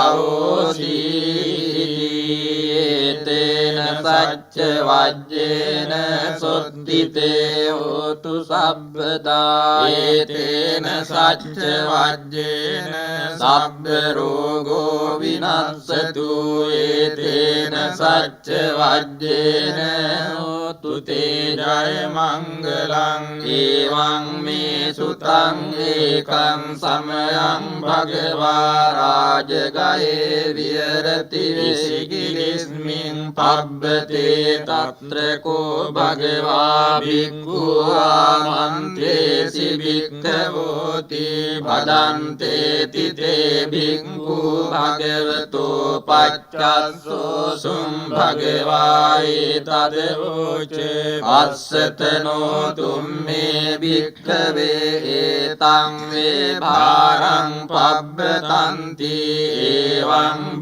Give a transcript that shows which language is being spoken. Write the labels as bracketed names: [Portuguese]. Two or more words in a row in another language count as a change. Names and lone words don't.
[Pali] අවෝසී තේන සච්ච වජ්ජේන සොත්තිතේ හෝතු සබ්බදා ඒතේන සච්ච වජ්ජේන සබ්බ රෝගෝ විනස්සතු ඒතේන සච්ච වජ්ජේන හෝතු තේ ජය මංගලං ඒවං මේ සුතං ඒකං සමයං භගවා රාජගයේ විහෙරති විසිකිලිස්මින් පබ්බතේ තත්‍ර කෝ භගවා භික්ඛු ආමන්ත්‍රේසි භික්ඛවෝති භදන්තේති තේ භික්ඛු භගවතෝ පච්චස්සෝ සුම් භගවා ඒතදවෝච අස්සතනෝ තුම්මේ භික්ඛවේ ඒතං වේ භාරං පබ්බතන්ති ඒවං